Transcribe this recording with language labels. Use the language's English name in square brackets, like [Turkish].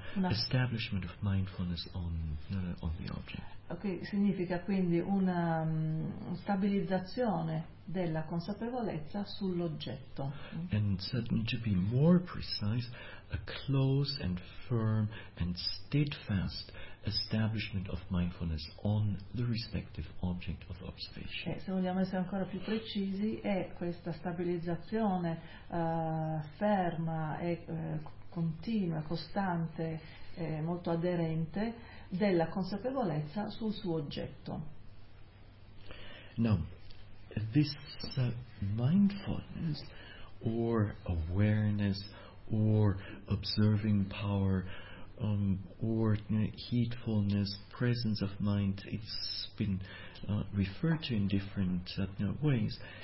[English] establishment of mindfulness on the object. [Italian] Okay, significa quindi una stabilizzazione della consapevolezza sull'oggetto. [English] And to be more precise, a close and firm and steadfast establishment of mindfulness on the respective object of observation. [Italian] Se vogliamo essere ancora più precisi, è questa stabilizzazione ferma e continua, costante, molto aderente della consapevolezza sul suo oggetto. [English] Now, this mindfulness or awareness or observing power or heedfulness, presence of mind, it's been referred to in different ways.